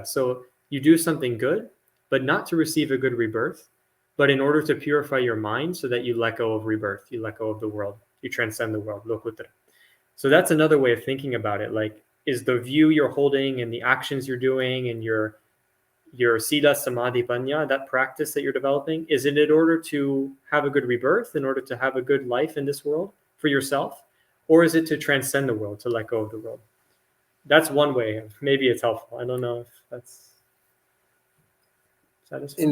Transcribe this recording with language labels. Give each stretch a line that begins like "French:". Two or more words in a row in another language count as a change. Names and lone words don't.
English: So you do something good, but not to receive a good rebirth, but in order to purify your mind so that you let go of rebirth, you let go of the world, you transcend the world, lokuttara. So that's another way of thinking about it. Like, is the view you're holding and the actions you're doing and your
Pali: sila, samadhi, panya,
English: that practice that you're developing, is it in order to have a good rebirth, in order to have a good life in this world for yourself? Or is it to transcend the world, to let go of the world? That's one way. Maybe it's helpful. I don't know if that's satisfying.